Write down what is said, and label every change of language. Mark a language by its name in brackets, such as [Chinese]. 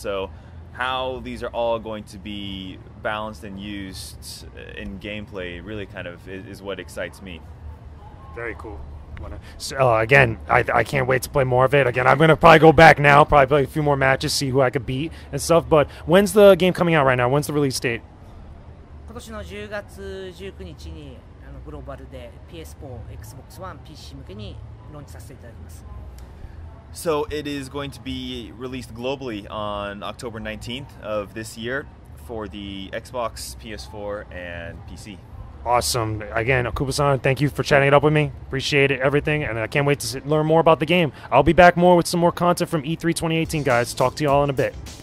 [English] So how these are all going to be balanced and used in gameplay really kind of is what excites me. Very cool. So, again, I can't wait to play more of it. Again, I'm going to probably go back now, probably play a few more matches, see who I could beat and stuff. But when's the game coming out right now? When's the release date? [Japanese] 今年の10月19日にグローバルで PS4、Xbox One、PC 向けにローンチさせていただきます。 [English] So it is going to be released globally on October 19th of this year for the Xbox, PS4, and PC. Awesome. Again, Okubo-san, thank you for chatting it up with me. Appreciate it, everything, and I can't wait to learn more about the game. I'll be back more with some more content from E3 2018, guys. Talk to you all in a bit.